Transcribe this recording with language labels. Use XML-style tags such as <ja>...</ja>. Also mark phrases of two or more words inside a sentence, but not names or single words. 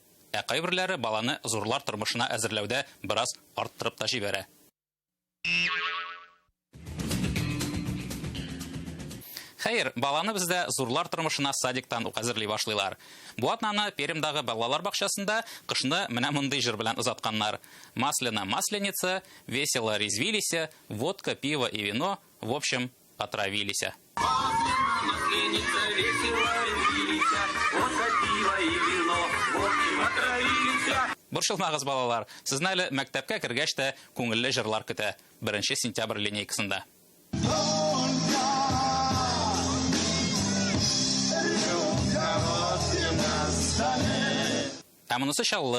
<tt>Ә кайберләре баланы зурлар тормышына әзерләүдә бераз арттырып та җибәрә. Хәер, баланы бездә зурлар тормышына садиктан ук әзерли башлыйлар. Бу атнаны Пермдагы балалар бакчасында кышны менә мондай җыр белән узатканнар.</tt> <ru>Масляна масленица, весело резвились, водка, пиво и вино, в общем, отравились.</ru> <tt>Борчылмагыз, балалар. Сезне әле мәктәпкә кергәч тә күңелле җырлар көтә. 1 сентябрь линейкасында. Ә монысы чаллы.</tt>